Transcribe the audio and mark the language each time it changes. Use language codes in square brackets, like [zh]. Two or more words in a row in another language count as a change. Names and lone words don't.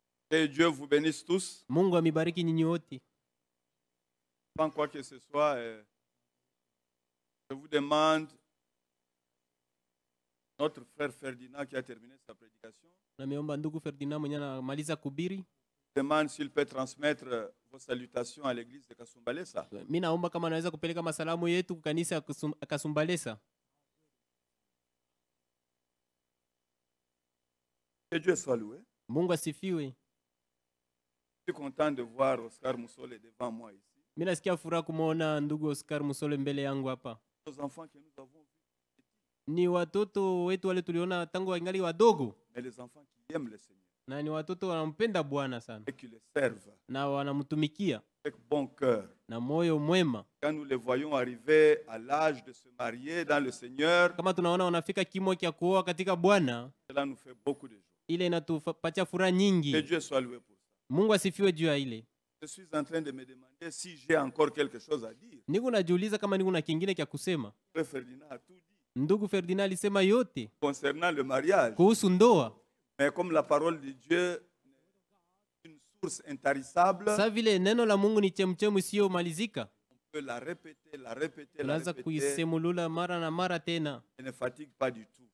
[fr] Que Dieu vous bénisse tous. [sw] Mungu amibariki nyinyi wote. [fr] Sans quoi que ce soit, je vous demande, notre frère Ferdinand qui a terminé sa prédication, [sw] Nameomba ndugu Ferdinand mwenye anamaliza kubiri. [fr] demande s'il peut transmettre vos salutations à l'église de Kasumbalesa. [sw] Mimi naomba kama anaweza kupeleka masalamu yetu kwa kanisa ya Kasumbalesa. [fr] Que Dieu soit loué. [sw] Mungu asifiwe. [fr] Je suis content de voir Oscar Moussole devant moi ici. [sw] Mimi nasikia furaha kumuona ndugu Oscar Musole mbele yangu hapa. [fr] Nos enfants que nous avons vus. [sw] Ni watoto wetu wale tuliona tangu wangali wadogo. [fr] Mais les enfants qui aiment le Seigneur. [sw] Na ni watoto wanampenda Bwana sana. [fr] Et qui le servent. [sw] Na wanamtumikia. [fr] Avec bon cœur. [sw] Na moyo mwema. [fr] Quand nous les voyons arriver à l'âge de se marier dans le Seigneur, [sw] kama tunaona wanafika kimo cha kuoa katika Bwana, [fr] cela nous fait beaucoup de joie. [sw] Ile inatupatia furaha nyingi. [fr] Que Dieu soit loué pour ça. [sw] Mungu asifiwe juu ya ile. [fr] Je suis en train de me demander si j'ai encore quelque chose à dire. [sw] Niko najiuliza kama niko na kingine cha kusema. [fr] Frère Ferdinand a tout dit. [sw] Ndugu Ferdinand alisema yote [fr] Concernant le mariage. [sw] Kuhusu ndoa. [fr] Mais comme la parole de Dieu est une source intarissable, [sw] Sa vile neno la Mungu ni chemchemu isiyomalizika. [fr] on peut la répéter, la répéter, la [sw] Unaweza [fr] répéter. [sw] kuisemulula mara na mara tena. [fr] Elle ne fatigue pas du tout.